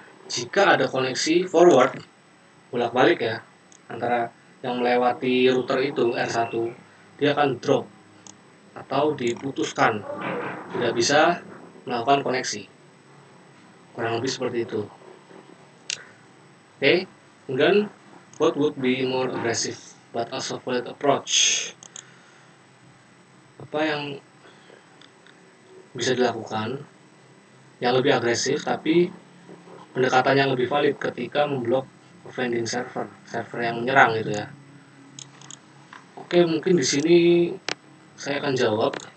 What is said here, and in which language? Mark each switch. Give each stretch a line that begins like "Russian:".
Indonesian: Jika ada koneksi forward bolak-balik ya antara yang melewati router itu R1, dia akan drop atau diputuskan, tidak bisa melakukan koneksi, kurang lebih seperti itu. Oke, kemudian
English: what would be more aggressive but also valid approach?
Indonesian: Apa yang bisa dilakukan yang lebih agresif tapi pendekatan yang lebih valid ketika memblok
English: offending server
Indonesian: yang menyerang gitu ya. Oke, mungkin di sini saya akan jawab.